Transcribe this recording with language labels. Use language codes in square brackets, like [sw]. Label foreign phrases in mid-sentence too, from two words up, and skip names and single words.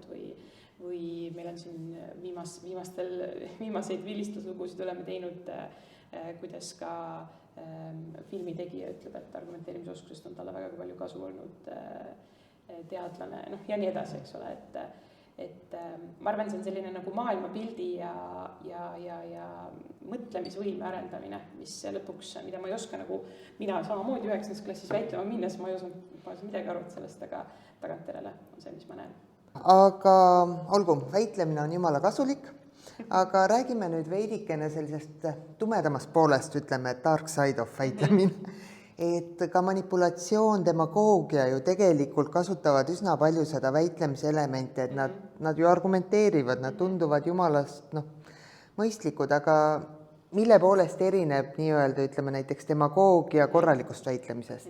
[et] või meil on siin viimaseid vilistluslugusid oleme teinud, kuidas ka filmitegija ütleb, et argumenteerimisoskusest on talle väga palju kasu olnud teadlane, ja nii edasi, eks ole, et ma arvan, see on selline nagu maailmapildi ja mõtlemisvõime arendamine, mis lõpuks, mida ma ei oska mina samamoodi 9. klassis väitlema minnes, ma ei osanud midagi aru sellest, aga tagantjärele on see, mis ma näen. Aga olgu, väitlemine on jumala kasulik, aga räägime nüüd veidikene sellisest tumedamast poolest, ütleme, [en] dark side of väitlemine. [et] Et ka manipulatsioon, demagoogia ju tegelikult kasutavad üsna palju seda väitlemise elementi, et nad ju argumenteerivad, nad tunduvad jumalast mõistlikud, aga mille poolest erineb nii-öelda, ütleme näiteks demagoogia korralikust väitlemisest?